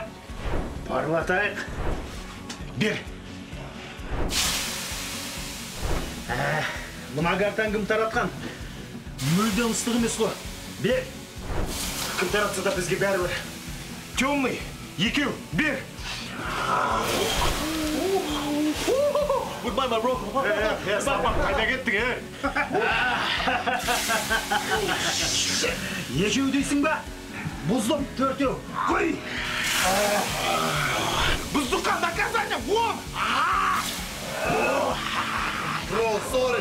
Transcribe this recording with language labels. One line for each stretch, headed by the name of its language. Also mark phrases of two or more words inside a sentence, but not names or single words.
Kazakh: Парлатайық. Бер. Мына картаны кім таратқан? Мүлдем ыстық емес қой. Бер. Кім таратса да бізге бәрібір. Темный. Екеу, бер!
English: Goodbye, my bro.
Kazakh: Қайда кеттің, Екеу дейсің ба? Бұздым, төртеу. Қой!
Russian: Бұздыққа наказание, вон!
Kazakh: Бро, sorry.